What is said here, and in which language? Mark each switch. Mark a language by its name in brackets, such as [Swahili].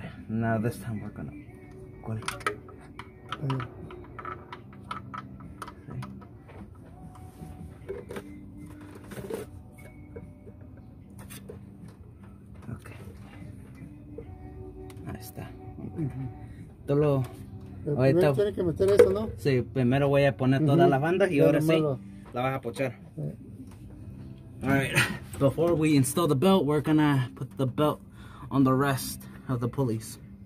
[English] Now this time we're gonna okay. [Spanish] Ahí está. Primero tiene que meter eso, ¿no? Sí, primero voy a poner todas las bandas y ahora sí la vas a pochar. [English] Alright, before we install the belt, we're gonna put the belt on the rest of the pulleys.